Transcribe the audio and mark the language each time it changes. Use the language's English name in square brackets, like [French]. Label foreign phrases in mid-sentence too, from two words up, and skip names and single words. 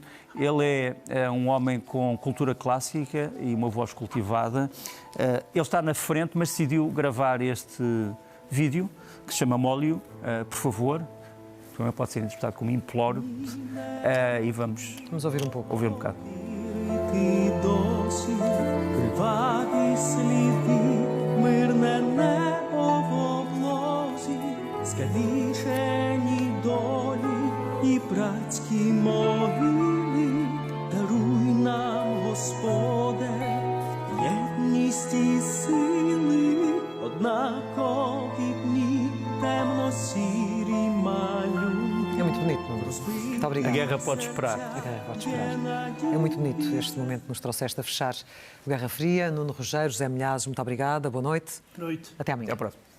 [Portuguese] Ele é um homem com cultura clássica e uma voz cultivada. Ele está na frente, mas decidiu gravar este vídeo, que se chama Molio, por favor. Também pode ser interpretado como imploro. E vamos ouvir um pouco. Ouvir um bocado. [Ukrainian] І братські могили, даруй нам, Господе, єдність і сили, однакові дні, темно-сірі малюнки. [Portuguese] É muito bonito, Nuno. Muito obrigado. A guerra pode esperar. A guerra pode esperar. É muito bonito este momento que nos trouxeste a fechar o Guerra Fria. Nuno Rogério, José Milhazes, muito obrigada. Boa noite. Boa noite. Até amanhã. Até à próxima.